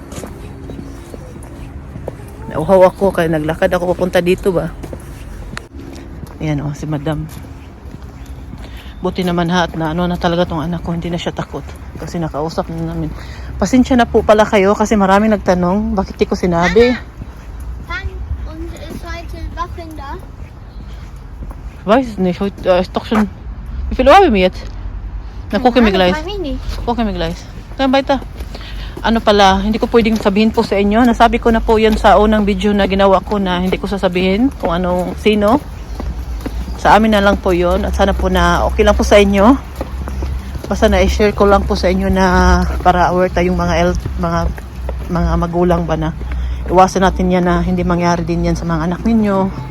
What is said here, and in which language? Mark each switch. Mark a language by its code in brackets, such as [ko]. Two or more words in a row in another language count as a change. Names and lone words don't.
[tl] Nauhaw ako kaya naglakad ako papunta dito ba. Ayan si madam. Buti naman at na na talaga tong anak ko. Hindi na siya takot. Kasi nakausap na namin. Pasensya na po pala kayo kasi maraming nagtanong. Bakit di ko sinabi? [de] Weiß nicht, heute ist doch schon... Wie viel Uhr haben wir jetzt? Na, gucken wir gleich. Gucken wir gleich. [tl] Kaya baita. Ano pala, hindi ko pwedeng sabihin po sa inyo. Nasabi ko na po yan sa unang video na ginawa ko na hindi ko sasabihin kung sino. Sa amin na lang po yon at sana po na okay lang po sa inyo. Basta na-share ko lang po sa inyo na para aware tayong mga magulang ba na iwasan natin yan na hindi mangyari din yan sa mga anak ninyo.